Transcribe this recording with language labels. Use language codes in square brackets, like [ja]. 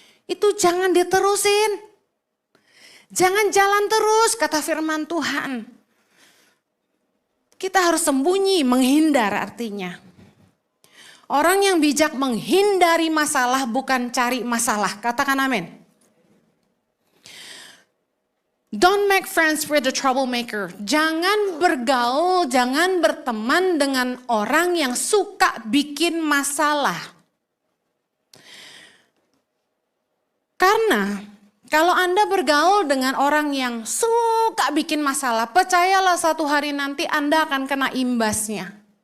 [id] Itu jangan diterusin. Jangan jalan terus, kata firman Tuhan. Kita harus sembunyi, menghindar artinya. Orang yang bijak menghindari masalah bukan cari masalah. Katakan amin. [en] Don't make friends with the troublemaker. [id] Jangan bergaul, jangan berteman dengan orang yang suka bikin masalah. Karena kalau Anda bergaul dengan orang yang suka bikin masalah, percayalah satu hari nanti Anda akan kena imbasnya.